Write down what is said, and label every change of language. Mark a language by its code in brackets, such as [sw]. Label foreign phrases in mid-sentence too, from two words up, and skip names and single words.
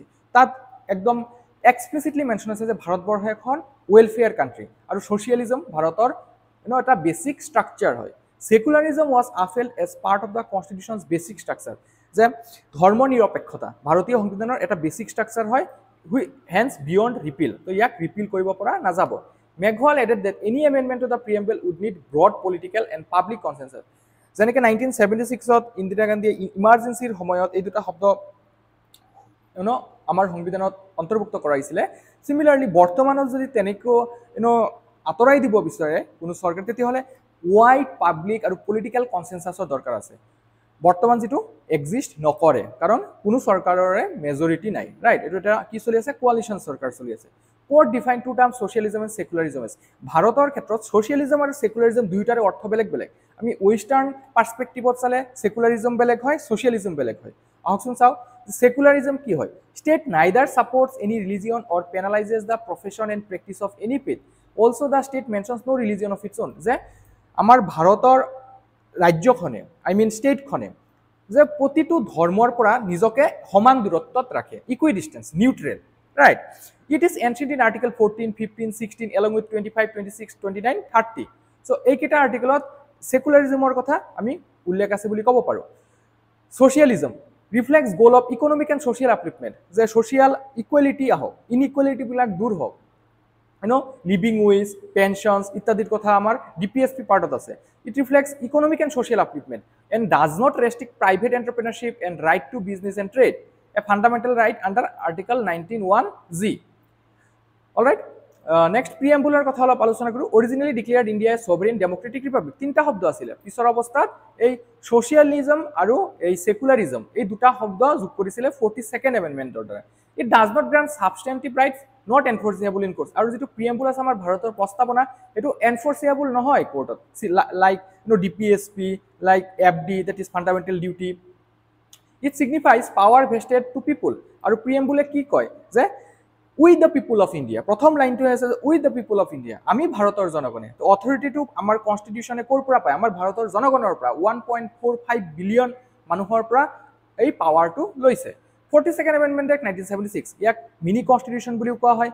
[as] তাত একদম এক্সপ্লিচিটলি মেনশ্যন আছে যে ভাৰতবৰ্ষ এখন [en] welfare country [as] আৰু ছ'চিয়েলিজম ভাৰতৰ এটা [en] basic structure [as] হয়। [en] secularism was upheld as part of the constitution's basic structure, [as] যে ধৰ্ম নিৰপেক্ষতা ভাৰতীয় সংবিধানৰ এটা বেছিক ষ্ট্ৰাকচাৰ হয়, [en] hence beyond repeal. [as] তো ইয়াক ৰিপিল কৰিব পৰা নাযাব। [en] Meghwal added that any amendment to the preamble would need broad political and public consensus. [as] যেনেকৈ 1976 ইন্দিৰা গান্ধীয়ে ইমাৰ্জেঞ্চিৰ সময়ত এই দুটা শব্দ আমাৰ সংবিধানত অন্তৰ্ভুক্ত কৰাইছিলে। সিমিলাৰলি বৰ্তমানত যদি তেনেকৈ আঁতৰাই দিব বিচাৰে কোনো চৰকাৰ, তেতিয়াহ'লে [en] wide public [as] আৰু পলিটিকেল কনসেনসাছৰ দৰকাৰ আছে। বৰ্তমান যেটো এক্সিষ্ট নকৰে, কাৰণ কোনো চৰকাৰৰে মেজৰিটি নাই, ৰাইট। এইটো এটা কি চলি আছে, কোৱালিশ্যন চৰকাৰ চলি আছে। [en] Court defined two terms socialism and secularism as [as] ভাৰতৰ ক্ষেত্ৰত [en] socialism আৰু secularism [as] দুইটাৰে অৰ্থ বেলেগ বেলেগ। আমি [en] western perspective [as] চালে secularism বেলেগ হয়, socialism বেলেগ হয়। আহকচোন চাও secularism কি হয়, [en] state neither supports any religion or penalizes the profession and practice of any faith. Also the state mentions no religion of its own, [as] যে আমাৰ ভাৰতৰ ৰাজ্যখনে ষ্টেটখনে যে প্ৰতিটো ধৰ্মৰ পৰা নিজকে সমান দূৰত্বত ৰাখে, [en] equidistance, neutral, right. It is enshrined in Article 14, 15, 16 along with 25, 26, 29, 30. [as] So এইকেইটা আৰ্টিকেলত সেকুলাৰিজমৰ কথা আমি উল্লেখ আছে বুলি ক'ব পাৰোঁ। [en] Socialism reflects goal of economic and social upliftment, যে social equality আহক, inequality [as] বিলাক দূৰ হওক, [en] living wage, pensions [as] ইত্যাদিৰ কথা আমাৰ ডিপিএসপি পাৰ্টত আছে। [en] It reflects economic and social upliftment and does not restrict private entrepreneurship and right to business and trade, a fundamental right under Article 19(1)(z). All right. Next preambular [as] কথা অলপ আলোচনা কৰো। [en] Originally declared India a sovereign democratic republic, [as] তিনটা শব্দ আছিল। পিছৰ অৱস্থাত এই সোশ্যালিজম আৰু এই সেকুলারিজম এই দুটা শব্দ যোগ কৰিছিল 42nd এমেণ্ডমেণ্টৰ দ্বাৰা। [en] It does not grant substantive rights not enforceable in courts. [as] আৰু যেটো preamble আছে আমাৰ ভাৰতৰ প্ৰস্তাৱনা, এটো enforceable নহয় কোৰ্টত, [en] like DPSP, like FD, that is fundamental duty. It signifies power vested to people. [as] আৰু preamble কি কয় যে [en] with the people of India. [as] প্ৰথম লাইনটো আছে [en] with the people of India, [as] আমি ভাৰতৰ জনগণে। অথৰিটিটো আমাৰ কনষ্টিটিউশ্যনে ক'ৰ পৰা পায়? আমাৰ ভাৰতৰ জনগণৰ পৰা। 1.45 বিলিয়ন মানুহৰ পৰা এই পাৱাৰটো লৈছে। 42nd [en] amendment act [as] 1976, ইয়াক [en] mini constitution [as] বুলিও কোৱা হয়।